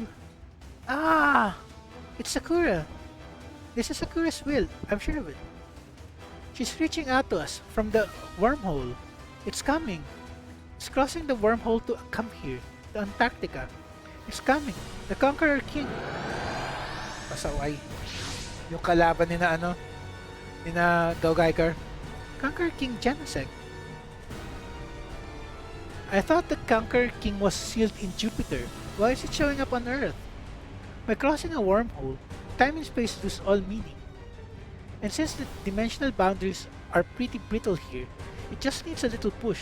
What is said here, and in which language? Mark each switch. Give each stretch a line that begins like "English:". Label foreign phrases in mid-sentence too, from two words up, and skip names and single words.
English: Ah! It's Sakura. This is Sakura's will, I'm sure of it. She's reaching out to us from the wormhole. It's coming. It's crossing the wormhole to come here, to Antarctica. It's coming. The Conqueror King. Pasaway.
Filipino: Yung kalaban ni na Gaugaikar.
English: Conqueror King Genesect. I thought the Conqueror King was sealed in Jupiter. Why is it showing up on Earth? By crossing a wormhole, time and space lose all meaning. And since the dimensional boundaries are pretty brittle here, it just needs a little push.